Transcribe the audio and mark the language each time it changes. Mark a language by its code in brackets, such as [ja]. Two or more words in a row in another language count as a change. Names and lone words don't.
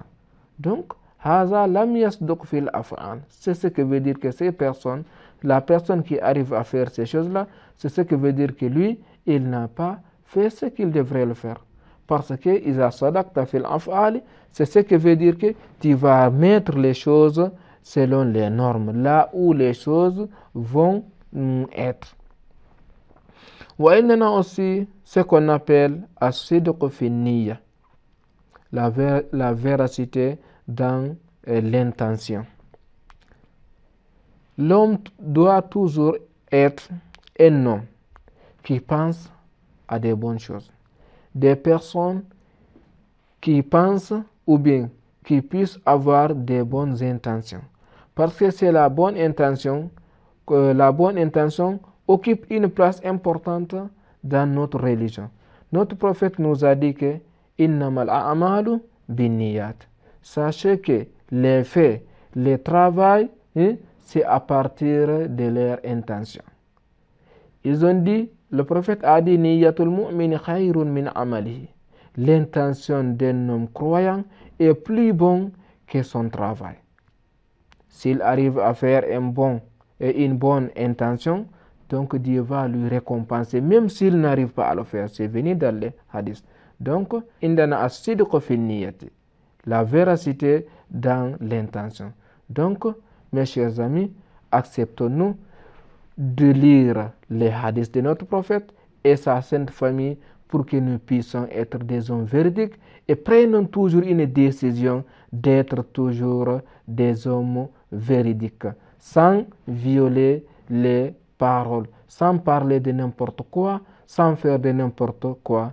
[fr] Donc, c'est ce que veut dire que ces personnes, la personne qui arrive à faire ces choses-là, c'est ce que veut dire que lui, il n'a pas fait ce qu'il devrait le faire. Parce que c'est ce que veut dire que tu vas mettre les choses selon les normes, là où les choses vont être. Il y a aussi ce qu'on appelle [ar] الصدق في النية, [fr] la véracité dans l'intention. L'homme doit toujours être un homme qui pense à des bonnes choses. Des personnes qui pensent ou bien qui puissent avoir des bonnes intentions. Parce que c'est la bonne intention occupe une place importante dans notre religion. Notre prophète nous a dit que [ar] إنما الأعمال بالنيات. [fr] Sachez que les faits, les travail, c'est à partir de leur intention. Ils ont dit, le prophète a dit [ar] نية المؤمن خير من عمله. [fr] L'intention d'un homme croyant est plus bon que son travail. S'il arrive à faire une bonne intention, donc Dieu va lui récompenser, même s'il n'arrive pas à le faire. C'est venu dans les hadiths. Donc, [ar] عندنا الصدق في النية, [fr] la véracité dans l'intention. Donc, mes chers amis, acceptons-nous de lire les hadiths de notre prophète et sa sainte famille pour que nous puissions être des hommes véridiques et prenons toujours une décision d'être toujours des hommes véridiques, sans violer les paroles, sans parler de n'importe quoi, sans faire de n'importe quoi.